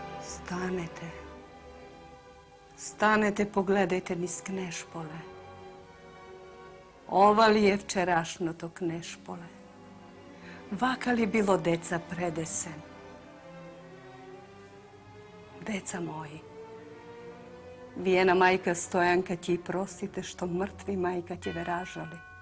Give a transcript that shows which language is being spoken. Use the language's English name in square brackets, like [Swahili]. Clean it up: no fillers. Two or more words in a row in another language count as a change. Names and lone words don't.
[Macedonian] Станете. Станете, погледајте низ Кнешполе. Ова ли е вчерашното Knešpole? Вака ли било деца предесен? Деца мои, виена мајка Стојанка ќе и простите што мртви мајка ќе ве ражали.